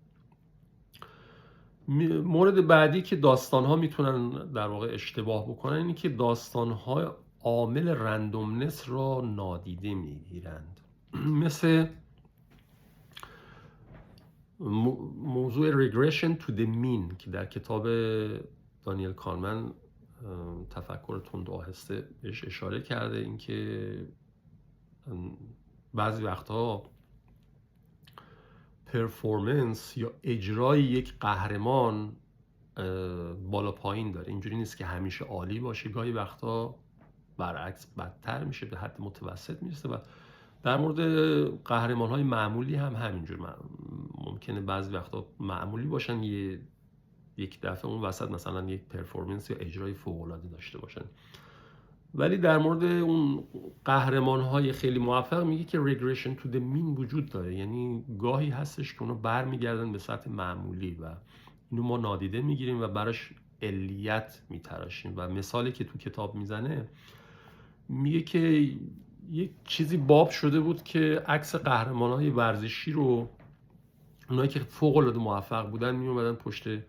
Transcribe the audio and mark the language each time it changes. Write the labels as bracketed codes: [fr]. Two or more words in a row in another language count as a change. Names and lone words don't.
[fa] مورد بعدی که داستان‌ها میتونن در واقع اشتباه بکنن اینه که داستان‌ها عامل رندومنس را نادیده میگیرند. مثل موضوع [en] regression to the mean [fa] که در کتاب دانیل کانمن تفکر تند و آهسته بهش اشاره کرده. اینکه بعضی وقتها پرفورمنس یا اجرای یک قهرمان بالا پایین داره. اینجوری نیست که همیشه عالی باشه، گاهی وقتا برعکس بدتر میشه، به حد متوسط میرسه. و در مورد قهرمان‌های معمولی هم همینجور ممکنه بعضی وقتا معمولی باشن، یک دفعه اون وسط مثلا یک پرفورمنس یا اجرای فوق‌العاده داشته باشن. ولی در مورد اون قهرمان‌های خیلی موفق میگه که [en] regression to the mean [fa] وجود داره، یعنی گاهی هستش که اونا برمیگردن به سطح معمولی و اینو ما نادیده میگیریم و براش علیت میتراشیم. و مثالی که تو کتاب میزنه میگه که یک چیزی باب شده بود که عکس قهرمان‌های ورزشی رو اونایی که فوق‌العاده موفق بودن میومدن پشت